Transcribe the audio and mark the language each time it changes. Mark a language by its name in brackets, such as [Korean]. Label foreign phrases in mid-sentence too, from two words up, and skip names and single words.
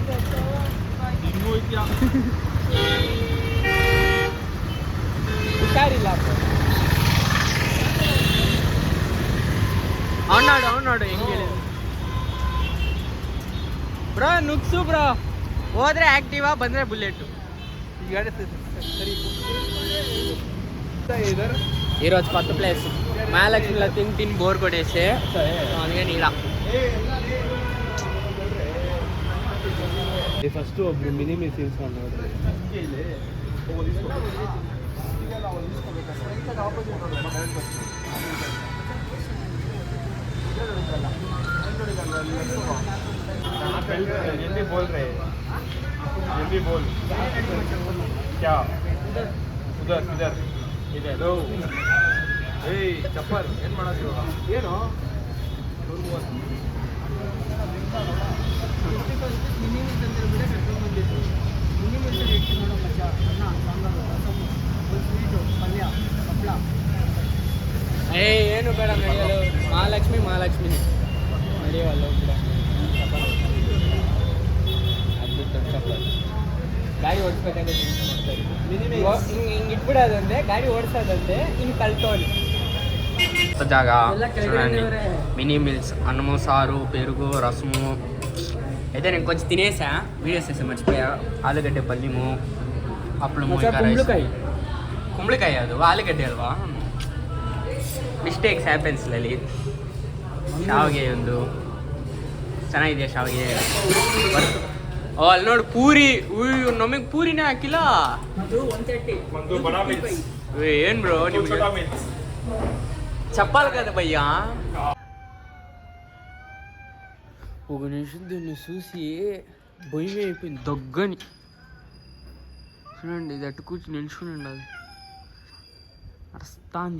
[Kannada] ಹುಷಾರಿಲ್ಲ ಅವ್ನು ನೋಡು ಹೆಂಗೆ ಹೇಳಿದ್ರು ಬ್ರೋ. ನುಗ್ಸು ಬ್ರೋ, ಹೋದ್ರೆ ಆಕ್ಟಿವಾ, ಬಂದ್ರೆ ಬುಲೆಟ್. [Telugu] ఈరోజు కొత్త ప్లేస్ మహాలక్ష్మిలో తిని బోర్ కొట్టేసి అందుకే నీడ [Kannada] ఫస్ట్ ಒಬ್ರು ಮಿನಿ ಮಿಸಿಲ್ಸ್ ಅನ್ನೋದು [Hindi] जल्दी बोल रहे जल्दी बोल क्या उधर इधर इधर दो चप्पल [Kannada] ಏನು ಮಾಡೋದು ಏನು ಏನು ಬೇಡ ನಡೆಯಲು. ಮಹಾಲಕ್ಷ್ಮಿ ನಡೆಯುವಲ್ಲ ಗಾಡಿ ಓಡಿಸ್ಬೇಕಾದ್ರೆ ಹಿಂಗೆ ಇಟ್ಬಿಡೋದಂತೆ, ಗಾಡಿ ಓಡಿಸೋದಂತೆ, ಇನ್ನು [Telugu] కల్తోని జాగ మినీ మిల్స్, అన్నము, సారు, పెరుగు, రసము. అయితే నేను కొంచెం తినేసా, వీడియోస్ చేసా మర్చిపోయా. ఆలుగడ్డ పల్లిము, అప్పుడము, [Kannada] ಕುಂಬಳಕಾಯಿ ಅದು ಆಲೂಗಡ್ಡೆ ಅಲ್ವಾ? [English] mistakes happens ಲಲಿತ್. [Kannada] ಶಾವಿಗೆ ಒಂದು ಚೆನ್ನಾಗಿದೆ ಶಾವಿಗೆ. ಅಲ್ಲಿ ನೋಡು ಪೂರಿ, ನಮಗೆ ಪೂರಿನೇ ಹಾಕಿಲ್ಲ. [Telugu] ఏం బ్రో చెప్పాలి కదా భయ్యా. ఒక నిమిషం దీన్ని చూసి భయం అయిపోయింది దగ్గని. చూడండి, ఇది అటు కూర్చొని నిల్చుని ఉండదు, అరస్తాంది.